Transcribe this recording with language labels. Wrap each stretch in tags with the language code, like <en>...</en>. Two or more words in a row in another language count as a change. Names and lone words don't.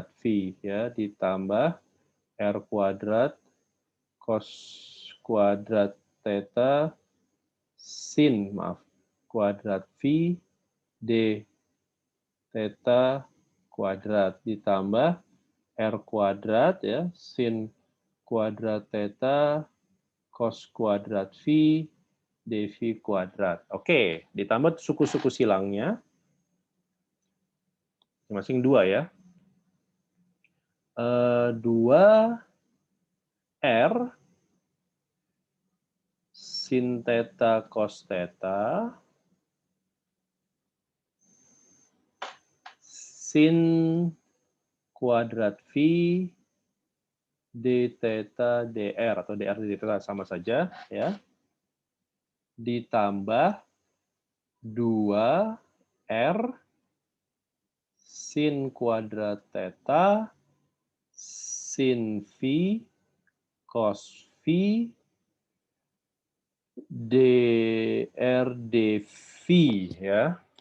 <id>V ya ditambah R kuadrat cos kuadrat theta sin kuadrat V d theta kuadrat ditambah R kuadrat ya sin kuadrat theta cos kuadrat V dV kuadrat. Oke, ditambah suku-suku silangnya masing-masing 2 ya. 2 R sin theta cos theta sin kuadrat V d theta dr atau dr d theta sama saja ya. Ditambah 2 R sin kuadrat theta sin V cos V dr dV ya.</id>